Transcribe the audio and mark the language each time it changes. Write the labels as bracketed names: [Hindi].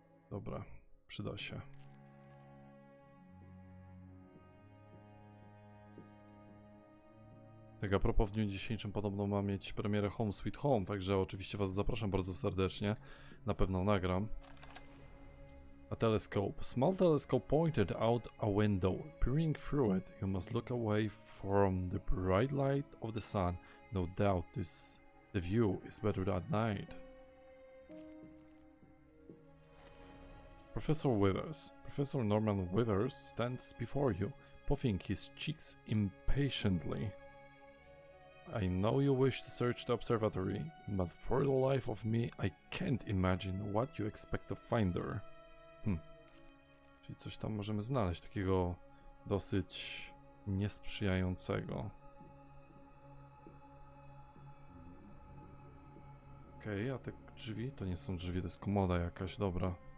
[Polish] Dobra, przyda się. Tak, a propos, w dniu dzisiejszym podobno ma mieć premierę Home Sweet Home, także oczywiście was zapraszam bardzo serdecznie. Na pewno nagram. [English] A telescope. Small telescope pointed out a window. Peering through it, you must look away from the bright light of the sun. No doubt the view is better at night. Professor Withers. Professor Norman Withers stands before you, puffing his cheeks impatiently. I know you wish to search the observatory, but for the life of me, I can't imagine what you expect to find there. [Polish] Czyli coś tam możemy znaleźć takiego dosyć niesprzyjającego. Okej, a te drzwi to nie są drzwi, to jest komoda jakaś, dobra.